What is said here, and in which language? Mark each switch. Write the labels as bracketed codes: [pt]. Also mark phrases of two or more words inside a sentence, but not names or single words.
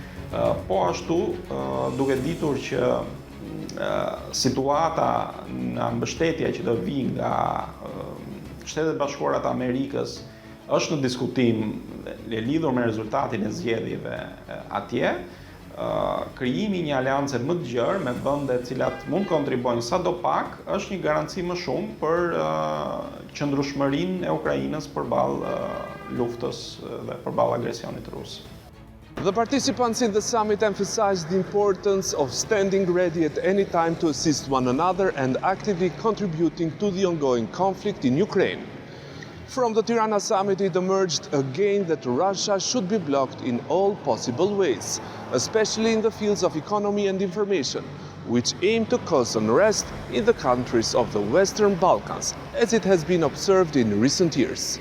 [sq] Po ashtu, duke ditur që situata në mbështetja që do vi nga Shtetet Bashkuara të Amerikës është në diskutim e lidhur me rezultatin e zgjedhjeve atje, krijimi një aleance më të gjerë me vende të cilat mund kontribojnë sadopak është një garanci më shumë për qëndrueshmërinë e Ukrainës përballë luftës dhe përballë agresionit rus. [en] The participants in the summit emphasized the importance of standing ready at any time to assist one another and actively contributing to the ongoing conflict in Ukraine. From the Tirana summit, it emerged again that Russia should be blocked in all possible ways, especially in the fields of economy and information, which aim to cause unrest in the countries of the Western Balkans, as it has been observed in recent years.